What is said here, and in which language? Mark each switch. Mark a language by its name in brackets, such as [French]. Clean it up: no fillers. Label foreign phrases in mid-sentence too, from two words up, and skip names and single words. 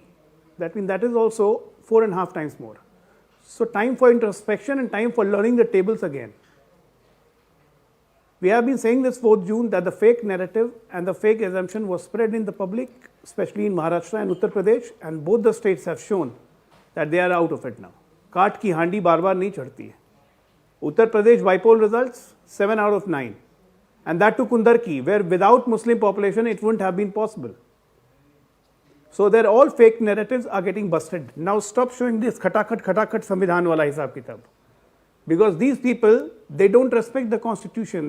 [English] That means that is also 4.5 times more. So time for introspection and time for learning the tables again. We have been saying this 4th June that the fake narrative and the fake assumption was spread in the public, especially in Maharashtra and Uttar Pradesh, and both the states have shown that they are out of it now. [Hindi] काठ की हांडी बार बार नहीं चढ़ती है. [English] Uttar Pradesh bypoll results 7 out of 9. And that to Kundarki, where without Muslim population it wouldn't have been possible. So they're all fake narratives are getting busted. Now stop showing this [Hindi] खटाखट संविधान वाला हिसाब किताब. [English] Because these people, they don't respect the constitution.